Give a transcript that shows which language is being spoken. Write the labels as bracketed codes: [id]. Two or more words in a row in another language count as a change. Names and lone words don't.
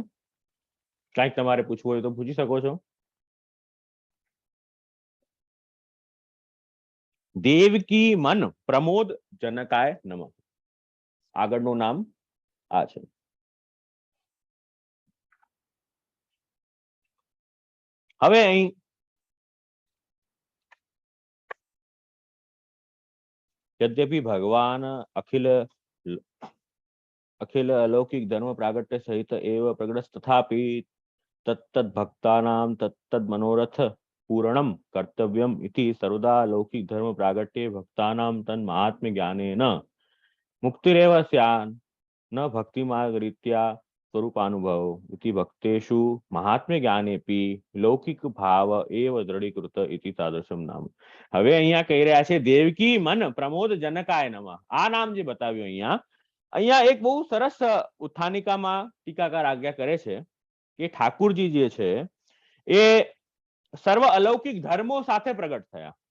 [gu] કંઈક તમારે પૂછવું હોય તો પૂછી શકો છો. [sa] દેવકી મન પ્રમોદ જનકાય નમઃ. [gu] આગળનું નામ આ છે. હવે અહીં [sa] यद्यपि भगवान अखिल अलौकिक धर्म प्रागट्य सहित एव प्रगट तथापि तत्तद भक्तानां तत्तद मनोरथ पूर्णम कर्तव्यम इति सर्वदा अलौकिक धर्म प्रागट्ये भक्तानां तन महात्म्य ज्ञानेन मुक्तिरेव स्यात् न भक्ति मार्ग रीत्या स्वरूपानुभव इति भक्तेषु महात्म्य ज्ञानेपि लौकिक भाव एव दृढ़ीकृत इति तादृशम नाम. [gu] હવે અહીંયા કહી રહ્યા છે [sa] દેવકી મન પ્રમોદ જનકાય નમઃ. [gu] આ નામ જે બતાવ્યું અહીંયા એક બહુ સરસ ઉત્થાનિકામાં ટીકાકાર આજ્ઞા કરે છે કે ઠાકુરજી જે છે એ સર્વ અલૌકિક ધર્મો સાથે પ્રગટ થયા.